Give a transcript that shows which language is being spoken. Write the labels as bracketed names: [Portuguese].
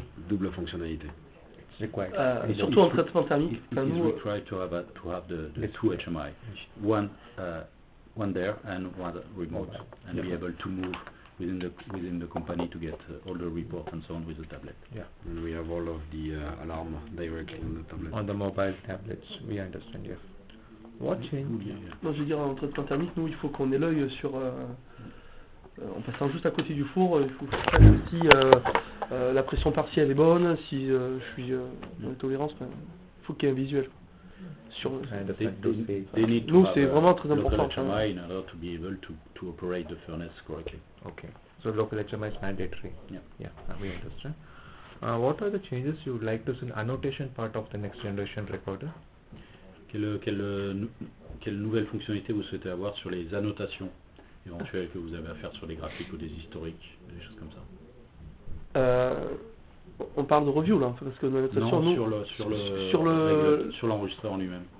[French] Double fonctionnalité. Surtout en traitement thermique. [English] It is required to have the two HMI, one there and one remote, and be able to move within the company to get all the reports and so on with the tablet. Yeah. And we have all of the alarm directly on the tablet. On the mobile tablets, we understand. Yeah. What change? [French] Non, je veux dire, en traitement thermique, nous, il faut qu'on ait l'œil sur... en passant juste à côté du four, il faut faire si la pression partielle est bonne, si je suis dans les tolérances, il faut qu'il y ait un visuel. Nous, c'est vraiment très important. [English] Local HMI in order to be able to operate the furnace correctly. Okay, so local HMI is mandatory. Yeah, we understand. What are the changes you would like to see in annotation part of the next generation recorder? [French] Quelle nouvelle fonctionnalité vous souhaitez avoir sur les annotations éventuelles que vous avez à faire sur les graphiques ou des historiques, des choses comme ça? On parle de review là, parce que l'annotation, nous, sur l'enregistreur en lui-même.